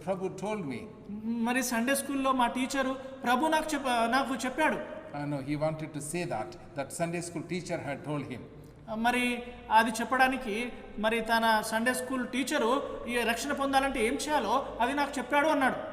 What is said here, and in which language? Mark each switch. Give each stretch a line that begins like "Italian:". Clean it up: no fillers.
English: Prabhu, told me.
Telugu: మరి Sunday స్కూల్లో మా టీచరు ప్రభు నాకు చెప్పాడు.
English: No, he wanted to say that Sunday school teacher had told him.
Telugu: మరి అది చెప్పడానికి మరి తన సండే స్కూల్ టీచరు ఈ రక్షణ పొందాలంటే ఏం చేయాలో అది నాకు చెప్పాడు అన్నాడు.